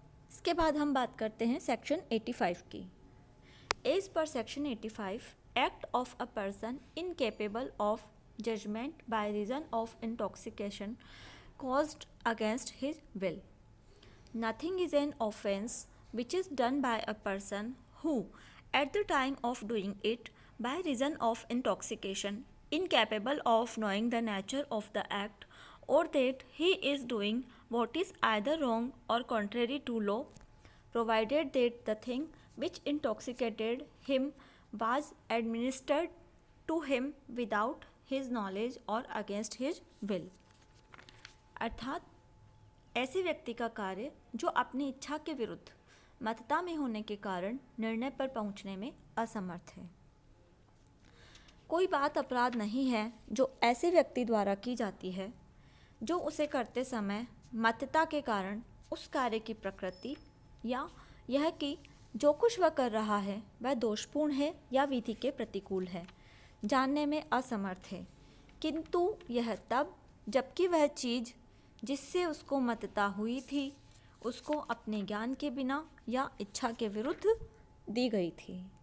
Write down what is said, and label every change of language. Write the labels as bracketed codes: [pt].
[hi] इसके बाद हम बात करते हैं सेक्शन 85 की। [en] As per section 85 act of a person incapable of judgment by reason of intoxication caused against his will. Nothing is an offense which is done by a person who, at the time of doing it, by reason of intoxication, incapable of knowing the nature of the act, or that he is doing what is either wrong or contrary to law, provided that the thing which intoxicated him was administered to him without his knowledge or against his will. [hi] अर्थात ऐसे व्यक्ति का कार्य जो अपनी इच्छा के विरुद्ध मतता में होने के कारण निर्णय पर पहुंचने में असमर्थ है। कोई बात अपराध नहीं है जो ऐसे व्यक्ति द्वारा की जाती है जो उसे करते समय मतता के कारण उस कार्य की प्रकृति या यह कि जो कुछ वह कर रहा है वह दोषपूर्ण है या विधि के प्रतिकूल है जानने में असमर्थ है, किंतु यह तब जबकि वह चीज़ जिससे उसको मतता हुई थी उसको अपने ज्ञान के बिना या इच्छा के विरुद्ध दी गई थी।